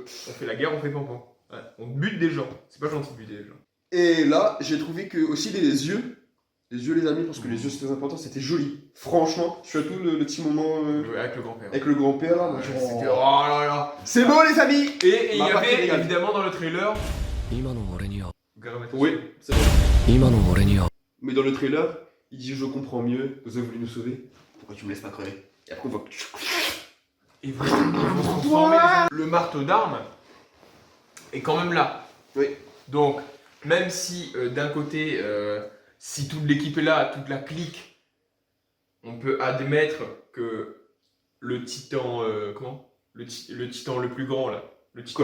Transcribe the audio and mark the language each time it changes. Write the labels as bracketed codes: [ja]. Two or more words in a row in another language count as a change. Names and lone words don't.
[fr] On fait la guerre, on fait pampan. Ouais, on bute des gens, c'est pas gentil de buter des gens. Et là, j'ai trouvé que aussi les yeux, les amis, parce que les yeux c'est très important, c'était joli. Franchement, surtout le petit moment Avec le grand-père. avec le grand-père là. moi, C'était genre, oh là là. C'est beau les amis. Et il y Ma partie avait régale. évidemment dans le trailer. [ja] 今の俺には [fr] Oui, c'est vrai. [ja] 今の俺には [fr] Mais dans le trailer, il dit je comprends mieux, vous avez voulu nous sauver, pourquoi tu me laisses pas crever? Et après on voit que... Ils vont se transformer. Le marteau d'armes est quand même là. Oui. Donc, même si d'un côté, si toute l'équipe est là, toute la clique, on peut admettre que le titan, le titan le plus grand là, le titan